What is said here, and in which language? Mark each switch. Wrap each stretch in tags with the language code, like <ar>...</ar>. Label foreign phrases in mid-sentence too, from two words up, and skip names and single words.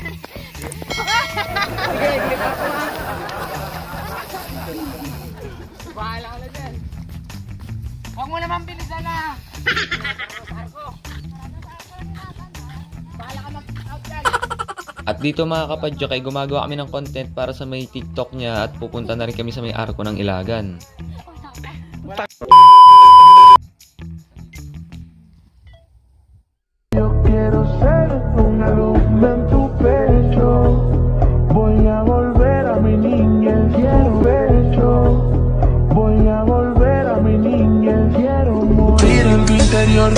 <tl>Sige, bahala ka na dyan. Huwag mo naman bilisan na. Bahala ka mag-out dyan. At dito mga kapadyak ay gumagawa kami ng content para sa may TikTok niya at pupunta na rin kami sa may arko ng Ilagan.</tl> <es>Yo quiero ser una luz en tu pecho. Voy a volver a mi niñez, quiero pecho. Voy a volver a mi niñez, quiero morir en tu interior.</es>